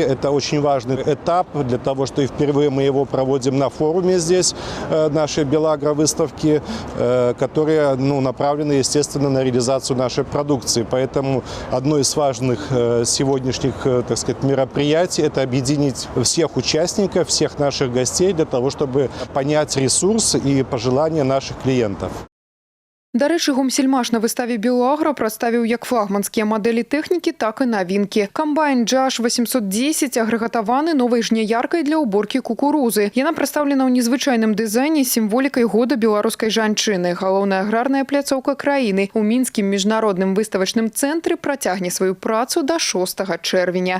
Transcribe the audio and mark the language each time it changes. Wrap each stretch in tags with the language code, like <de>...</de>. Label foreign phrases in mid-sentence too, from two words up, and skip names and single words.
<ru>Это очень важный этап для того, что и впервые мы его проводим на форуме здесь, нашей «Белагра» выставки, которые направлены, естественно, на реализацию нашей продукции. Поэтому одно из важных сегодняшних, так сказать, мероприятий – это объединить всех участников, всех наших гостей для того, чтобы понять ресурс и пожелания наших клиентов.</ru> <be>Дарэчы, Гомсельмаш на выставе «Белагра» прадставіў як флагманскія мадэлі тэхнікі, так і навінкі. Камбайн Джаш 810 агрэгатаваны новай жняяркай для ўборкі кукурузы. Яна прадстаўлена ў незвычайным дызайне з сімволікай года беларускай жанчыны. Галоўная аграрная пляцоўка краіны у мінскім міжнародным выставачным цэнтры працягне сваю працу да 6 чэрвеня.</be>